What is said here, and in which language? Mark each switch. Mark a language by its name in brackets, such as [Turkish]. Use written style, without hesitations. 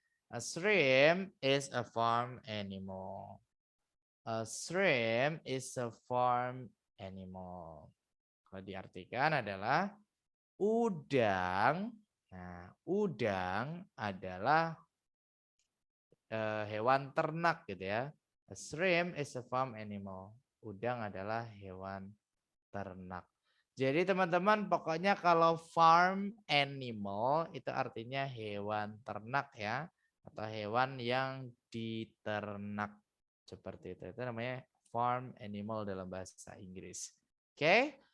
[English] A shrimp is a farm animal. A shrimp is a farm animal. [Indonesian] Kalau diartikan adalah udang. Nah, udang adalah hewan ternak gitu ya. A shrimp is a farm animal. Udang adalah hewan ternak. Jadi teman-teman pokoknya kalau farm animal itu artinya hewan ternak ya. Atau hewan yang diternak. Seperti itu. Itu namanya farm animal dalam bahasa Inggris. Oke.